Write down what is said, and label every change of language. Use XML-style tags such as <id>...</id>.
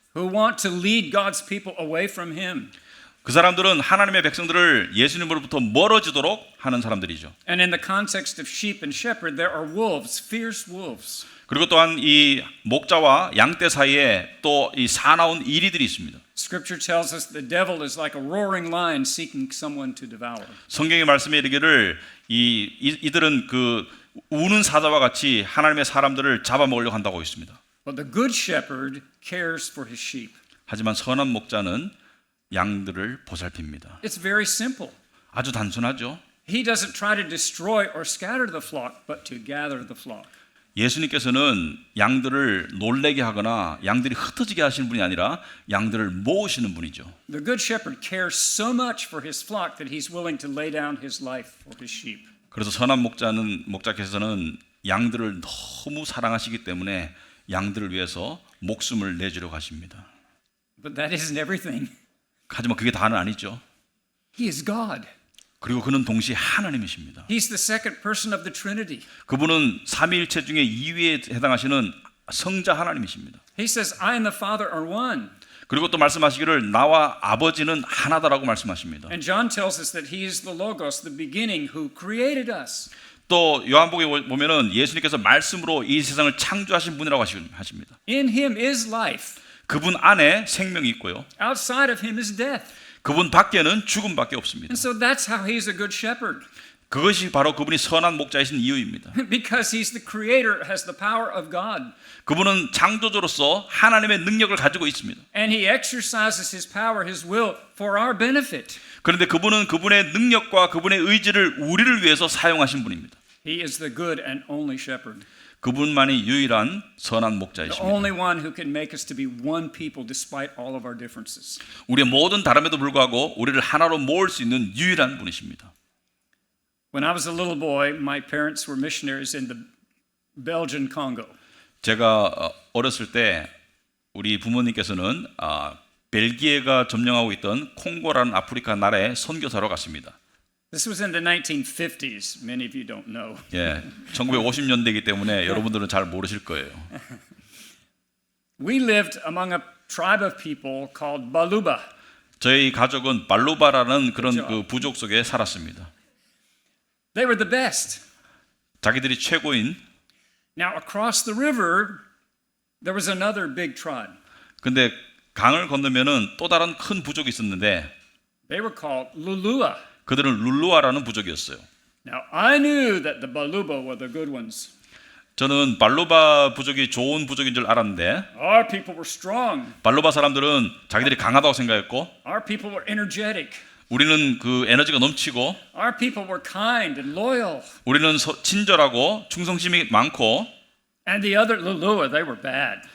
<en>who want to lead God's people away from Him.</en> <ko>그 사람들은 하나님의 백성들을 예수님으로부터 멀어지도록 하는 사람들이죠.</ko> <en>And in the context of sheep and shepherd, there are wolves, fierce wolves.</en> <ko>그리고 또한 이 목자와 양떼 사이에 또 이 사나운 이리들이 있습니다.</ko> <en>Scripture tells us the devil is like a roaring lion seeking someone to devour.</en> <ko>성경의 말씀에 이르기를 이들은 그 우는 사자와 같이 하나님의 사람들을 잡아먹으려고 한다고 있습니다.</ko> <en>But the good shepherd cares for his sheep.</en> <ko>하지만 선한 목자는 양들을 보살핍니다.</ko> <en>It's very simple.</en> <ko>아주 단순하죠.</ko> <en>He doesn't try to destroy or scatter the flock, but to gather the flock.</en> <ko>예수님께서는 양들을 놀래게 하거나 양들이 흩어지게 하시는 분이 아니라 양들을 모으시는 분이죠.</ko> <en>The good shepherd cares so much for his flock that he's willing to lay down his life for his sheep.</en> <ko>그래서 선한 목자께서는 양들을 너무 사랑하시기 때문에 양들을 위해서 목숨을 내주려고 하십니다.</ko> <en>But that isn't everything.</en> <ko>하지만 그게 다는 아니죠.</ko> <en>He is God.</en> <ko>그리고 그는 동시에 하나님이십니다.</ko> <en>He's the second person of the Trinity.</en> <ko>그분은 삼위일체 중에 2위에 해당하시는 성자 하나님이십니다.</ko> <en>He says, I and the Father are one.</en> <ko>그리고 또 말씀하시기를 나와 아버지는 하나다라고 말씀하십니다.</ko> <en>And John tells us that he is the Logos, the beginning, who created us.</en> <ko>또 요한복음에 보면은 예수님께서 말씀으로 이 세상을 창조하신 분이라고 하십니다.</ko> <en>In him is life.</en> <ko>그분 안에 생명이 있고요.</ko> <en>Outside of him is death.</en> <ko>그분 밖에는 죽음밖에 없습니다.</ko> <en>And so that's how he's a good shepherd.</en> <ko>그것이 바로 그분이 선한 목자이신 이유입니다.</ko> <en>Because he's the creator, has the power of God.</en> <ko>그분은 창조주로서 하나님의 능력을 가지고 있습니다.</ko> <en>And he exercises his power, his will for our benefit.</en> <ko>그런데 그분은 그분의 능력과 그분의 의지를 우리를 위해서 사용하신 분입니다.</ko> <en>He is the good and only shepherd.</en> <ko>그분만이 유일한 선한</ko> <en>The</en> <ko>목자이십니다.</ko> <en>only one who can make us to be one people despite all of our differences.</en> <ko>우리의 모든 다름에도 불구하고 우리를 하나로 모을 수 있는 유일한 분이십니다.</ko> <en>When I was a little boy, my parents were missionaries in the Belgian Congo.</en> <ko>제가 어렸을 때 우리 부모님께서는 벨기에가 점령하고 있던 콩고라는 아프리카 나라에 선교사로 갔습니다.</ko> <en>This was in the 1950s. Many of you don't know.</en> <ko>예, 1950년대이기 때문에 여러분들은 잘 모르실 거예요.</ko> <en>We lived among a tribe of people called Baluba.</en> <ko>저희 가족은 발루바라는 그런 그렇죠. 그 부족 속에 살았습니다.</ko> <en>They were the best.</en> <ko>자기들이 최고인.</ko> <en>Now, across the river, there was another big tribe.</en> <ko>근데 강을 건너면은 또 다른 큰 부족이 있었는데</ko> <en>They were called Lulua.</en> <ko>그들은 룰루아라는 부족이었어요.</ko> <en>Now, I knew that the Baluba were the good ones.</en> <ko>저는 발루바 부족이 좋은 부족인 줄 알았는데</ko> <en>Our people were strong.</en> <ko>발루바 사람들은 자기들이 강하다고 생각했고</ko> <en>Our people were energetic.</en> <ko>우리는 그 에너지가 넘치고</ko> <en>Our people were kind and loyal.</en> <ko>우리는 친절하고 충성심이 많고</ko> <en>And the other Lulua, they were bad.</en>